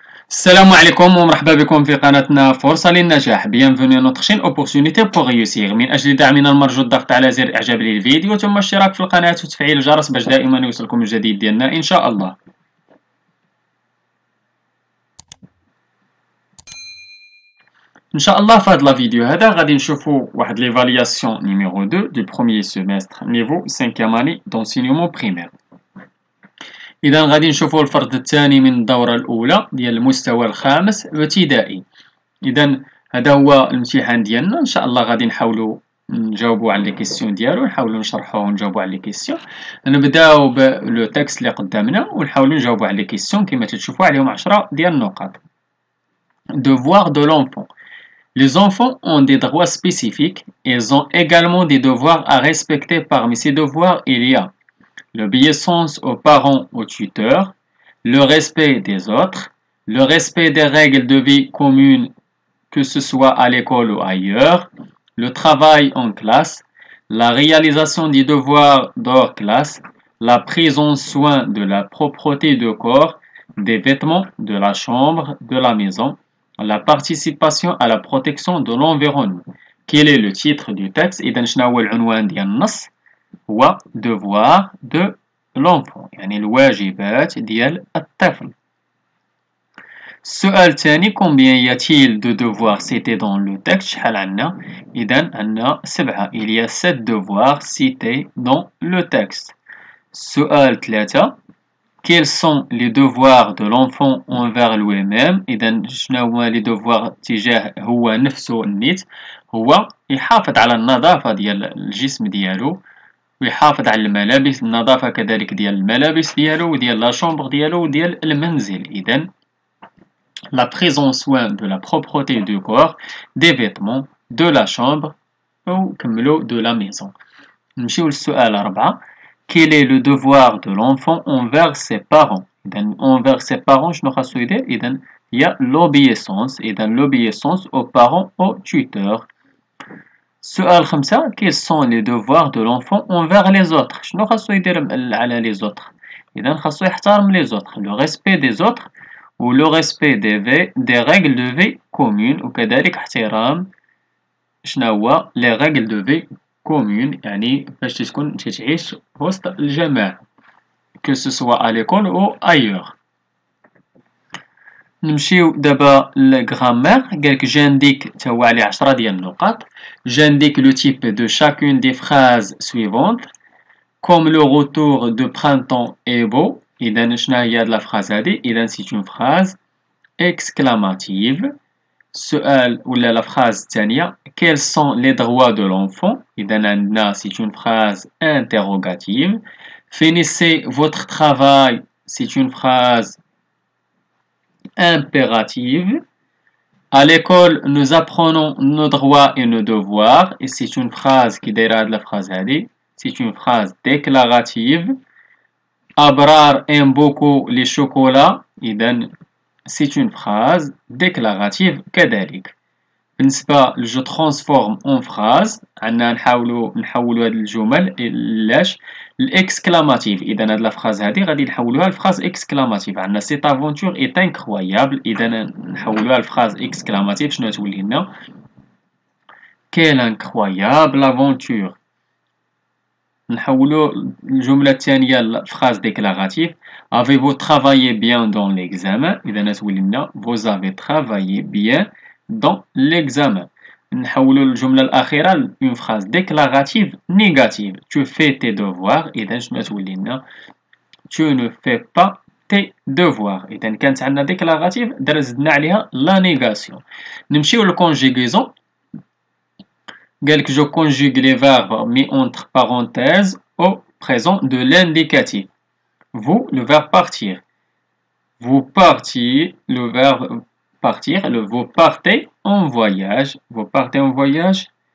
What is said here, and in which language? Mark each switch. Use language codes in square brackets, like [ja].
[ar] السلام عليكم ومرحبا بكم في قناتنا فرصة للنجاح. [fr] Bienvenue à notre chaîne Opportunité pour réussir. [ar] من أجل دعمنا المرجو الضغط على زر إعجاب للفيديو ثم الاشتراك في القناة وتفعيل الجرس باش دائما يوصلكم الجديد ديالنا إن شاء الله. إن شاء الله في هذا الفيديو هذا غادي نشوفوا واحد [fr] l'évaluation numéro 2 du premier semestre niveau 5e année d'enseignement primaire. [ar] إذا غادي نشوفوا الفرد الثاني من الدورة الأولى ديال المستوى الخامس ابتدائي. إذا هذا هو الامتحان ديالنا، إن شاء الله غادي نحاولوا نجاوبوا على لي كيسيون ديالو، نحاولوا نشرحوه ونجاوبوا على لي كيسيون. نبداو بلو تكست اللي قدامنا ونحاولوا نجاوبوا على لي كيسيون كما تشوفوا عليهم 10 ديال النقاط. [fr] Devoir de l'enfant. Les enfants ont des droits spécifiques et ils ont également des devoirs à respecter. Parmi ces devoirs, il y a l'obéissance aux parents, aux tuteurs, le respect des autres, le respect des règles de vie communes, que ce soit à l'école ou ailleurs, le travail en classe, la réalisation des devoirs hors classe, la prise en soin de la propreté du corps, des vêtements, de la chambre, de la maison, la participation à la protection de l'environnement. Quel est le titre du texte؟ [ar] إذا شنو هو العنوان ديال النص؟ هو [fr] devoir de l'enfant، [ar] يعني الواجبات ديال الطفل. السؤال الثاني [fr] combien y a-t-il de devoirs cités dans le texte؟ [ar] شحال عندنا؟ إذا عندنا 7. [fr] Il y a 7 devoirs cités dans le texte. [ar] السؤال 3 [fr] quels sont les devoirs de l'enfant envers lui-même؟ [ar] إذا شنو هما [fr] les devoirs [ar] تجاه هو نفسه النيت؟ هو يحافظ على النظافة ديال الجسم ديالو ويحافظ على الملابس، النظافة كذلك ديال الملابس ديالو وديال لا شومبر ديالو وديال المنزل. [fr] إذا la prise en soin de la propreté du corps, des vêtements, de la chambre وكملوا de la maison. [ar] نمشيو للسؤال 4 [fr] quel est le devoir de l'enfant envers ses parents؟ إذا envers ses parents [ar] شنو خاصو يدير؟ [fr] إذا هي l'obéissance، إذا l'obéissance aux parents aux tuteurs. [ar] السؤال 5 [fr] quels sont les devoirs de l'enfant envers les autres؟ [ar] شنو خاصو يدير على [fr] les autres؟ [ar] إذا خاصو يحترم [fr] les autres، le respect des autres و le respect des règles de vie communes [ar] وكذلك احترام شنو هو [fr] les règles de vie communes، [ar] يعني باش تكون تعيش وسط الجماعة [fr] que ce soit à l'école ou ailleurs. [ar] نمشيو دابا للغرامير. قالك j'indique تا هو عليه 10 ديال النقاط. [fr] J'indique le type de chacune des phrases suivantes comme le retour de printemps est beau. [ar] إذا شنو هي هاد الفراز هادي؟ إذا [fr] c'est une phrase exclamative. [ar] السؤال ولا [fr] لا phrase الثانية quels sont les droits de l'enfant؟ [ar] إذا عندنا [fr] c'est une phrase interrogative. Finissez votre travail, c'est une phrase impérative. À l'école, nous apprenons nos droits et nos devoirs. Et c'est une phrase qui dérive de la phrase هذه. C'est une phrase déclarative. Abrar aime beaucoup les chocolats. إذا c'est une phrase déclarative كذلك. [ar] بالنسبة [fr] je transforme en phrase [ar] عندنا نحولوا هاد الجمل لاش l'exclamative. إذا هاد الفراز هادي غادي نحولوها لفراز exclamative. [fr] عندنا cette aventure est incroyable. [ar] إذا نحولوها لفراز exclamative شنو تولي لنا؟ [fr] quelle incroyable aventure. [ar] نحولوا الجملة الثانية لفراز déclarative. [fr] Avez-vous travaillé bien dans l'examen؟ [ar] إذا تولي لنا [fr] vous avez travaillé bien dans l'examen. [ar] نحولوا الجملة الأخيرة [fr] une phrase déclarative négative. Tu fais tes devoirs. [ar] إذا شنو تولي لنا؟ [fr] Tu ne fais pas tes devoirs. [ar] إذا كانت عندنا déclarative زدنا عليها la négation. نمشيو للconjugaison. [fr] قالك je conjugue les verbes mis entre parenthèses au présent de l'indicatif. Vous, le verbe partir. Vous partiez, le verbe partir. Vous partez en voyage. Vous partez en voyage.